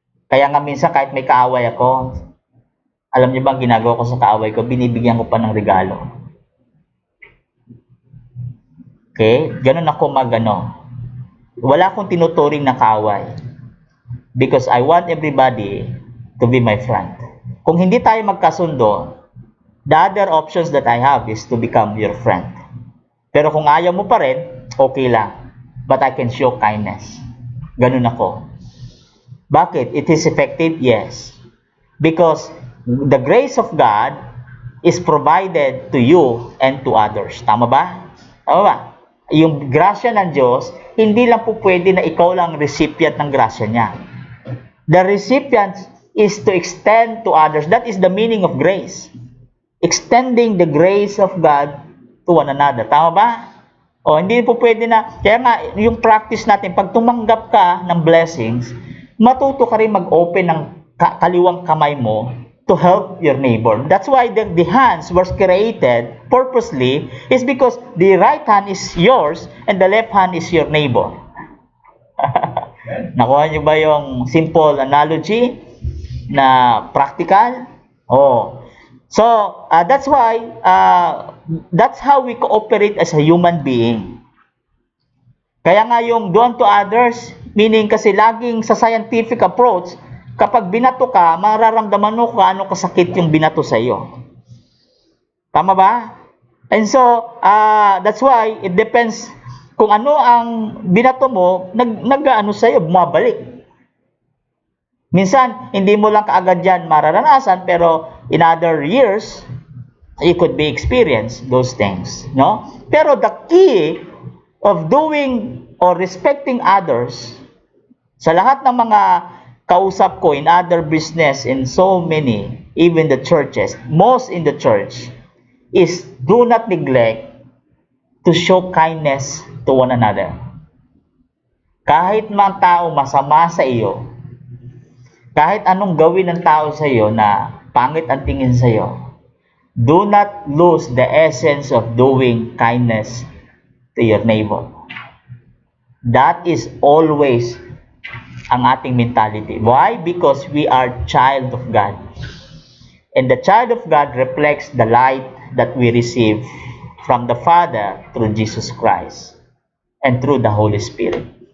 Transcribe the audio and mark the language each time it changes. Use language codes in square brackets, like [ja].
[tl] Kaya nga minsan kahit may kaaway ako, alam niyo ba ang ginagawa ko sa kaaway ko? Binibigyan ko pa ng regalo. Okay? Ganun ako wala akong tinuturing na kaaway. [en] Because I want everybody to be my friend. [tl] Kung hindi tayo magkasundo, [en] the other options that I have is to become your friend. [tl] Pero kung ayaw mo pa rin, okay lang. [en] But I can show kindness. [tl] Ganun ako. Bakit? [en] It is effective? Yes. Because the grace of God is provided to you and to others. [tl] Tama ba? Tama ba? Yung grasya ng Diyos, hindi lang po pwede na ikaw lang recipient ng grasya niya. [en] The recipient is to extend to others. That is the meaning of grace. Extending the grace of God to one another. [tl] Tama ba? O, hindi po pwede na, kaya nga, yung practice natin, pag tumanggap ka ng blessings, matuto ka rin mag-open ng kaliwang kamay mo [en] to help your neighbor. That's why the hands were created purposely, is because the right hand is yours and the left hand is your neighbor. [tl] Nakuha niyo ba yung simple analogy na practical? Oh. [en] So, that's why, that's how we cooperate as a human being. [tl] Kaya nga yung [en] do unto others, meaning [tl] kasi laging sa scientific approach, kapag binato ka, mararamdaman mo kung ano kasakit yung binato sa iyo. Tama ba? [en] And so, that's why it depends [tl] kung ano ang binato mo, nag-ano sa iyo, bumabalik. Minsan, hindi mo lang kaagad yan mararanasan, pero [en] in other years, you could be experience those things. [tl] No? [en] Pero the key of doing or respecting others, [tl] sa lahat ng mga kausap ko [en] in other business, in so many, even the churches, most in the church, is do not neglect to show kindness to one another. [tl] Kahit mga tao masama sa iyo, kahit anong gawin ng tao sa iyo na pangit ang tingin sa iyo, [en] do not lose the essence of doing kindness to your neighbor. That is always [tl] ang ating mentality. [en] Why? Because we are child of God. And the child of God reflects the light that we receive from the Father through Jesus Christ and through the Holy Spirit.